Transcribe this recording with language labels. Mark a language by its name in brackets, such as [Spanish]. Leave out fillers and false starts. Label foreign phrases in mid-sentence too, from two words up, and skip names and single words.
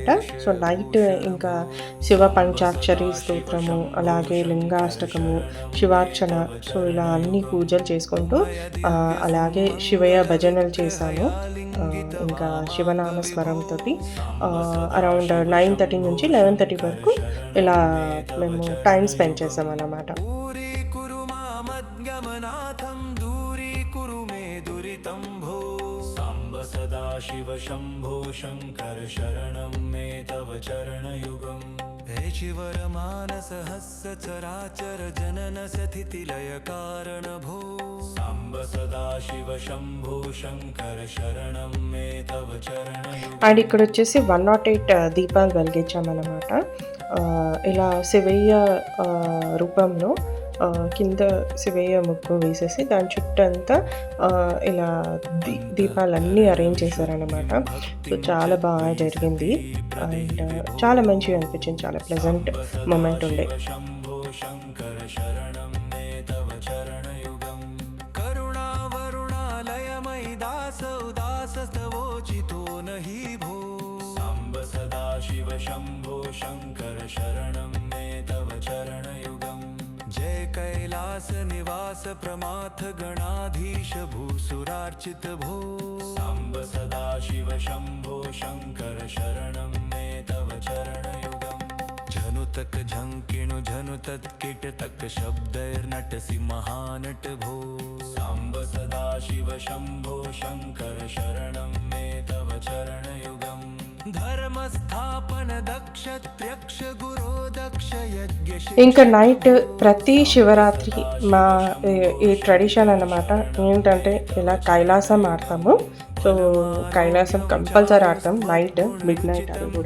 [English] so night [Telugu] ఇంకా శివ పంచాక్షరి స్తోత్రము, అలాగే లింగాష్టకము, శివార్చన, సో ఇలా అన్ని పూజలు చేసుకుంటూ అలాగే శివయ్య భజనలు చేశాము. ఇంకా శివనామస్మరంతో అరౌండ్ 9:30 నుంచి 11:30 వరకు ఇలా మేము [English] time spend [Telugu] చేసాం అన్నమాట. [Sanskrit] शिव शंभो शंकर शरणं मे तव चरणयुगम् हे शिवर मानस हस्य चराचर जनन स्थिति लय कारण भो सांब सदा शिव शंभो शंकर शरणं मे तव चरणयुगम्. [Telugu] అండ్ ఇక్కడ వచ్చేసి 108 దీపాలు వెలిగించామన్నమాట. ఇలా శివయ్య రూపంలో కింద శివయ్య ముగ్గు వేసేసి దాని చుట్టంతా ఇలా దీపాలన్నీ అరేంజ్ చేశారనమాట. సో చాలా బాగా జరిగింది అండ్ చాలా మంచిగా అనిపించింది, చాలా [English] pleasant moment [Telugu] ఉండే. [Sanskrit] शिव शंभो शंकर शरणं मे तव चरणयुगम् जय कैलास निवास प्रमाथ गणाधीश भूसुरार्चित भो सांब सदा शिव शंभो शंकर शरणं मे तव चरणयुगम् झनुतक झंकिणु झनुतत् कीटतक शब्दैर्नटसि महानट भो सांब सदा शिव शंभो शंकर शरणं मे तव चरणयुगम् ధర్మస్థాపన దక్షత్ర్యక్ష గురో దక్ష యజ్ఞ. [Telugu] ఇంకా నైట్ ప్రతి శివరాత్రి మా ఈ ట్రెడిషన్ అన్నమాట ఏంటంటే ఇలా కైలాసం ఆడతాము. సో కైలాసం కంపల్సరీ ఆడతాం నైట్, [English] mid night [Telugu] అది కూడా.